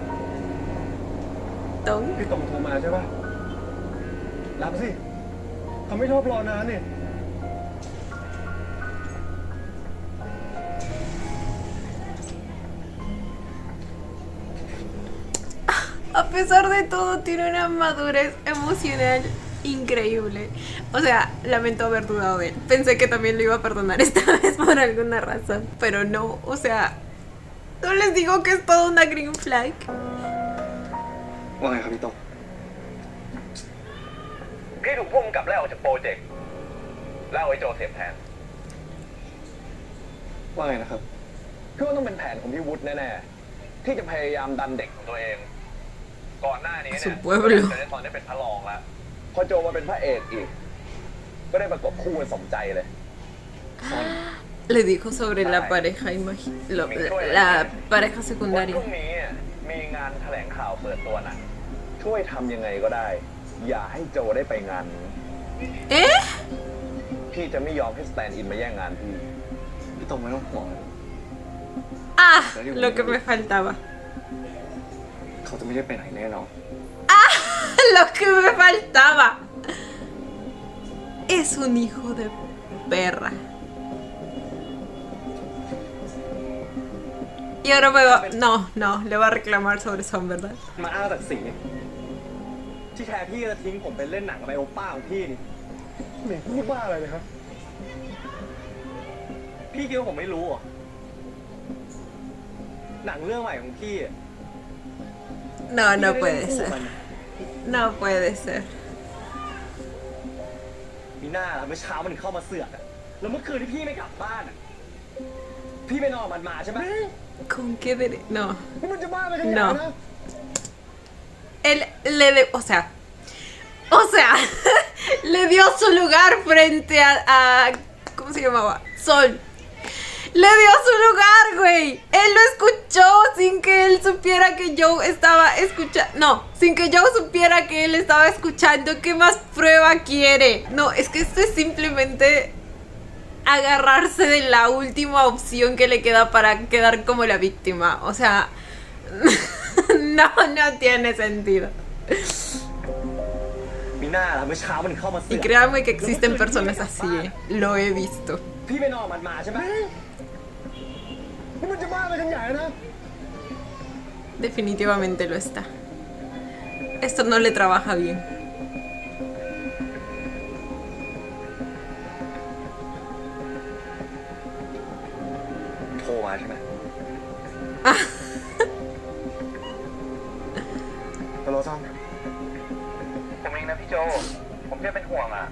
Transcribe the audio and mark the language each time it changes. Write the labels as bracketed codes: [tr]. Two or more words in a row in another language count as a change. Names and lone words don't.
[th] ตง พี่ตองโทรมาใช่ปะรับสิเขาไม่ไม่ชอบรอนานนี่ [es] A pesar de todo, tiene una madurez emocional increíble. O sea, lamento haber dudado de él. Pensé que también lo iba a perdonar esta vez por alguna razón. Pero no, o sea, no les digo que es toda una [en] green flag. [th] ว่าไงครับพี่โต พี่ถูกพุ่งกับไล่ออกจากโปรเจกต์แล้วเอาไอ้โจเสียบแทน ว่าไงนะครับ พี่ว่าต้องเป็นแผนของพี่วุฒิแน่ๆที่จะพยายามดันเด็กของตัวเอง ก่อนหน้านี้เนี่ย [es] Su pueblo [th] จะได้ตอนได้เป็นพระรองแล้วพอโจมาเป็นพระเอกอีก ก็ได้ประกบคู่กันสมใจเลย [es] Le dijo sobre la pareja la pareja [th] วัน [es] secundaria. [th] พรุ่งนี้มีงานแถลงข่าวเปิดตัวหนังช่วยทำยังไงก็ได้ อย่าให้โจได้ไปงานนี้ [es] ¿Eh? [th] พี่จะไม่ยอมให้สแตนด์อินมาแย่งงานพี่ พี่โตไม่ต้องห่วง [es] Ah, lo que me faltaba. [th] เขาจะไม่ได้ไปไหนแน่นอน [es] Ah, lo que me faltaba. Es un hijo de perra. Y ahora me va... No, le va a reclamar sobre Son, ¿verdad? [th] มาอ้างศักดิ์ศรีที่แท้พี่จะทิ้งผมไปเล่นหนังกับไอโอป้าของพี่นี่หมิงพูดว่าอะไรเลยครับ พี่คิดว่าผมไม่รู้เหรอหนังเรื่องใหม่ของพี่ [es] No, no puede ser. No puede ser. [th] มีหน้าเมื่อเช้ามันเข้ามาเสือกอะแล้วเมื่อคืนที่พี่ไม่กลับบ้านอะพี่ไปนอนมันมาใช่ไหม [es] ¿Con qué derecho? No. [th] นี่มันจะบ้าไปกันใหญ่นะ [es] Él o sea, le dio su lugar frente a ¿cómo se llamaba? Sol. Le dio su lugar, güey. Él lo escuchó sin que él supiera que Joe estaba escuchando. No, sin que Joe supiera que él estaba escuchando. ¿Qué más prueba quiere? No, es que esto es simplemente agarrarse de la última opción que le queda para quedar como la víctima. O sea, no tiene sentido. [th] มีหน้าเมื่อเช้ามันเข้ามาเสื [es] Y [th] อก [es] créanme que existen personas así, lo he visto. [th] พี่ไปนอนมันมาใช่ไหมนี่มันจะบ้าไปกันใหญ่นะ [es] Definitivamente lo está. Esto no le trabaja bien. [th] โทรมาใช่ไหมฮัลโหลซัน ผมเองนะพี่โจ ผมแค่เป็นห่วงอ่ะ